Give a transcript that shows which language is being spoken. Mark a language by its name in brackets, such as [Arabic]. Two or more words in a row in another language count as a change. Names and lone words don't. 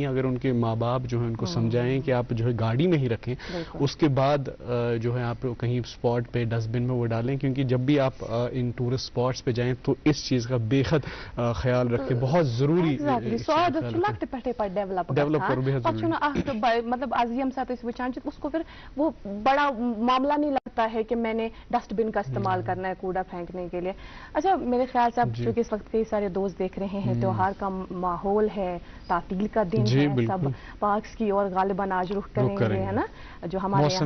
[Urdu] اگر ان کے ماں باپ جو ہے ان کو سمجھائیں کہ آپ جو ہے گاڑی میں ہی رکھیں, اس کے بعد جو ہے آپ کہیں اسپاٹ پہ [English] dust bin [Urdu] میں وہ ڈالیں, کیونکہ جب بھی آپ ان [English] tourist spots [Urdu] پہ جائیں تو اس چیز کا بے حد خیال رکھیں, بہت ضروری مطلب [Kashmiri] یم سات وچان [Urdu] اس کو پھر وہ بڑا معاملہ نہیں لگتا ہے کہ میں نے [English] dust bin [Urdu] کا استعمال کرنا ہے کوڑا پھینکنے کے لیے. اچھا میرے خیال سے اب چونکہ اس وقت کئی سارے دوست دیکھ رہے ہیں, تیوہار کا ماحول ہے, تعطیل کا دن ہے, سب پارکس کی اور غالباً آج رخ کریں گے, ہے نا, جو ہمارے یہاں